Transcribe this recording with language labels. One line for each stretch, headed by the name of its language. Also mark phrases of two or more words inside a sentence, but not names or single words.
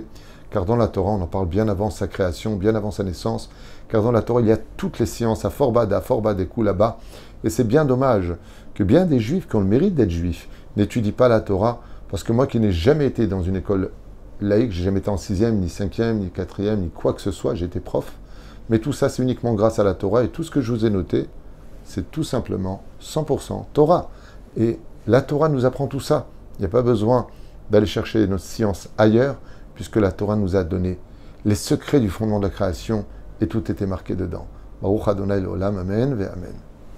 French: Car dans la Torah, on en parle bien avant sa création, bien avant sa naissance. Car dans la Torah, il y a toutes les sciences, à fort bas des coups là-bas. Et c'est bien dommage que bien des juifs qui ont le mérite d'être juifs n'étudient pas la Torah, parce que moi qui n'ai jamais été dans une école laïque, j'ai jamais été en 6e, ni 5e, ni 4e, ni quoi que ce soit, j'ai été prof. Mais tout ça, c'est uniquement grâce à la Torah. Et tout ce que je vous ai noté, c'est tout simplement 100% Torah. Et la Torah nous apprend tout ça. Il n'y a pas besoin d'aller chercher notre science ailleurs, puisque la Torah nous a donné les secrets du fondement de la création et tout était marqué dedans.
Hebrew: ברוך ה' לעולם אמן ואמן.